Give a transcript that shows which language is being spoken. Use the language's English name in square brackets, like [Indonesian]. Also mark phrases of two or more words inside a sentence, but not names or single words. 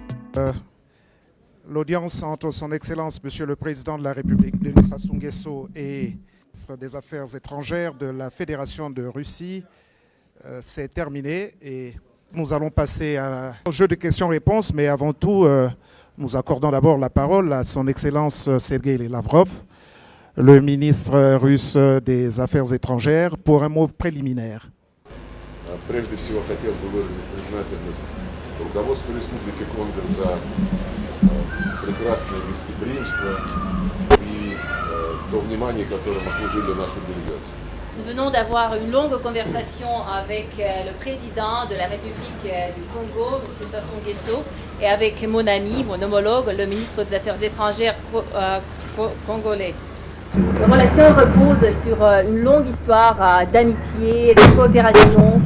[French] L'audience entre son Excellence, Monsieur le Président de la République, Denis Sassou Nguesso, et le ministre des Affaires étrangères de la Fédération de Russie s'est terminée et nous allons passer au jeu de questions-réponses, mais avant tout, nous accordons d'abord la parole à son Excellence Sergueï Lavrov, le ministre russe des Affaires étrangères, pour un mot préliminaire. [Russian] Прежде всего хотел бы выразить признательность руководству Республики Конго за прекрасное гостеприимство и то внимание, которым окружили нашу делегацию. [French] Nous venons d'avoir une longue conversation avec le président de la République du Congo, M. Sassou Nguesso, et avec mon ami, mon homologue, le ministre des Affaires étrangères congolais. Nos relations reposent sur une longue histoire d'amitié, de coopération.